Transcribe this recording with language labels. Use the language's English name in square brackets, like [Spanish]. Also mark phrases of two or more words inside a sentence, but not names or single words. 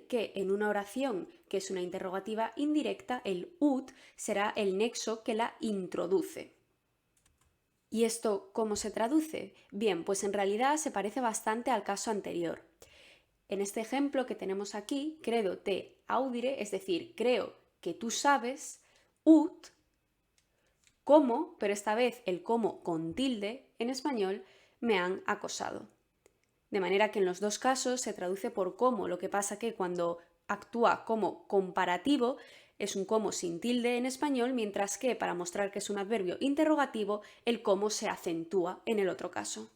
[Spanish] Que en una oración que es una interrogativa indirecta, el ut será el nexo que la introduce. ¿Y esto cómo se traduce? Bien, pues en realidad se parece bastante al caso anterior. En este ejemplo que tenemos aquí, [Latin] credo te audire, [Spanish] es decir, creo que tú sabes, ut, como, pero esta vez el como con tilde en español, me han acosado. De manera que en los dos casos se traduce por como, lo que pasa que cuando actúa como comparativo es un como sin tilde en español, mientras que para mostrar que es un adverbio interrogativo, el como se acentúa en el otro caso.